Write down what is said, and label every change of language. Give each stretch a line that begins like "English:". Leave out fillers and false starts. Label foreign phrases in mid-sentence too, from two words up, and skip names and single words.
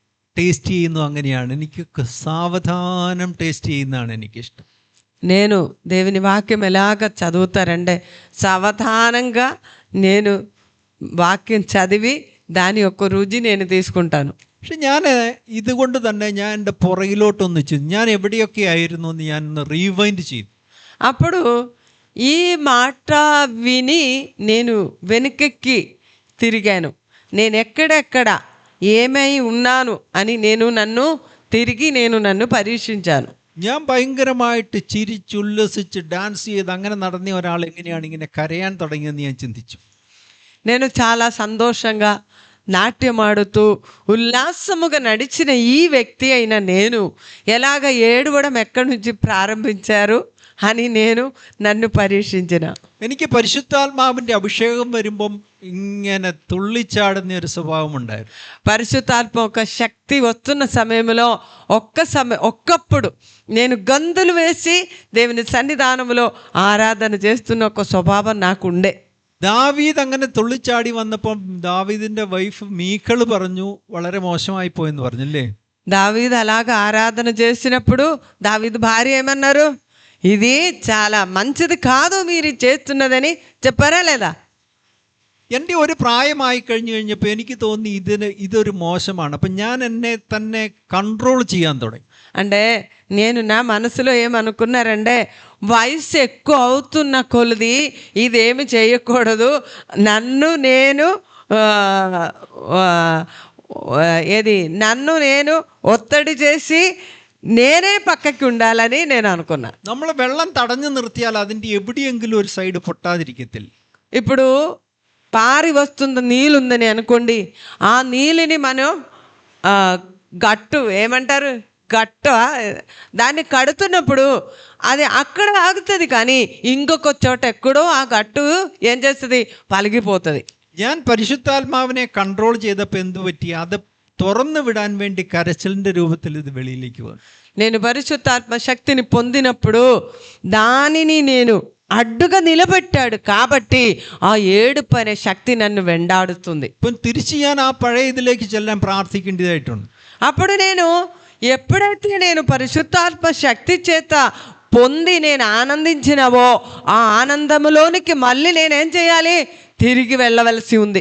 Malayalam: టేస్ట్ ചെയ്യുന്നു അങ്ങനെയാണ്. എനിക്ക് സാവധാനം టేస్ట్ ചെയ്യുന്നതാണ് എനിക്കിഷ്ടం.
Telugu: నేను దేవుని వాక్యం ఎలాగ చదువుతారంటే సావధానంగా నేను వాక్యం చదివి దాని యొక్క రుచి నేను తీసుకుంటాను.
Malayalam: പക്ഷെ ഞാൻ ഇതുകൊണ്ട് തന്നെ ഞാൻ എൻ്റെ പുറകിലോട്ടൊന്ന് ചെയ്തു. ഞാൻ എവിടെയൊക്കെ ആയിരുന്നു എന്ന് ഞാൻ ഒന്ന് റീവൈൻഡ് ചെയ്തു.
Telugu: అప్పుడు ఈ మాట విని నేను వెనుకకి తిరిగాను. నేను ఎక్కడెక్కడ ఏమై ఉన్నాను అని నేను నన్ను పరీక్షించాను.
Malayalam: ഞാൻ ഭയങ്കരമായിട്ട് ചിരിച്ചുല്ലസിച്ച് ഡാൻസ് ചെയ്ത് അങ്ങനെ നടന്ന ഒരാൾ എങ്ങനെയാണ് ഇങ്ങനെ കരയാൻ തുടങ്ങിയെന്ന് ഞാൻ ചിന്തിച്ചു.
Telugu: నేను చాలా సంతోషంగా నాట్యమాడుతూ ఉల్లాసముగా నడిచిన ఈ వ్యక్తి అయిన నేను ఎలాగ ఏడవడం ఎక్కడి నుంచి ప్రారంభించారు అని నన్ను పరీక్షించిన.
Malayalam: എനിക്ക് പരിശുദ്ധാത്മാവിൻ്റെ അഭിഷേകം വരുമ്പം ഇങ്ങനെ തുള്ളിച്ചാടുന്ന ഒരു സ്വഭാവം ഉണ്ടായിരുന്നു.
Telugu: పరిశుద్ధాత్మ ఒక శక్తి వస్తున్న సమయంలో ఒక్కప్పుడు నేను గంతులు వేసి దేవుని సన్నిధానంలో ఆరాధన చేస్తున్న ఒక స్వభావం నాకు ఉండే.
Malayalam: ദാവീദ് അങ്ങനെ തുള്ളിച്ചാടി വന്നപ്പം ദാവീദിന്റെ വൈഫ് മീഖള് പറഞ്ഞു വളരെ മോശമായി പോയെന്ന് പറഞ്ഞല്ലേ.
Telugu: దావీదు అలాగ ఆరాధన చేసినప్పుడు దావీదు భార్య ఏమన్నారు? ఇది చాలా మంచిది కాదు మీరు చేస్తున్నదని చెప్పారా లేదా?
Malayalam: എൻ്റെ ഒരു പ്രായമായി കഴിഞ്ഞപ്പോൾ എനിക്ക് തോന്നി ഇതൊരു മോശമാണ്. അപ്പം ഞാൻ എന്നെ തന്നെ കൺട്രോൾ ചെയ്യാൻ തുടങ്ങി.
Telugu: అంటే నేను నా మనసులో ఏమనుకున్నారంటే వయసు ఎక్కువ అవుతున్న కొలది ఇదేమి చేయకూడదు, నన్ను నేను ఒత్తిడి చేసి నేనే పక్కకి ఉండాలని నేను అనుకున్నా.
Malayalam: നമ്മൾ വെള്ളം തടഞ്ഞു നിർത്തിയാൽ അതിൻ്റെ എവിടെയെങ്കിലും ഒരു സൈഡ് പൊട്ടാതിരിക്കത്തില്ല.
Telugu: ఇప్పుడు పారి వస్తున్న నీళ్ళుందని అనుకోండి, ఆ నీళ్ళని మనం గట్టు ఏమంటారు, గట్టు దాన్ని కడుతున్నప్పుడు అది అక్కడ ఆగుతుంది, కానీ ఇంకొక చోట ఎక్కడో ఆ గట్టు ఏం చేస్తుంది, పలిగిపోతుంది.
Malayalam: ഞാൻ പരിശുദ്ധാത്മാവിനെ കൺട്രോൾ ചെയ്തപ്പോൾ എന്ത് പറ്റി, അത് തുറന്നു വിടാൻ വേണ്ടി കരച്ചിലിന്റെ രൂപത്തിൽ ഇത് വെളിയിലേക്ക് വന്നു.
Telugu: నేను పరిశుద్ధాత్మ శక్తిని పొందినప్పుడు దానిని నేను అడ్డుగా నిలబెట్టాడు కాబట్టి ఆ ఏడుపు అనే శక్తి నన్ను వెంటాడుతుంది.
Malayalam: ഇപ്പം തിരിച്ച് ഞാൻ ആ പഴയ ഇതിലേക്ക് ചെല്ലാൻ പ്രാർത്ഥിക്കേണ്ടതായിട്ടുണ്ട്.
Telugu: అప్పుడు ఎప్పుడైతే నేను పరిశుద్ధాత్మ శక్తి చేత పొంది నేను ఆనందించినవో ఆ ఆనందములోనికి మళ్ళీ నేనేం చేయాలి, తిరిగి వెళ్ళవలసి ఉంది.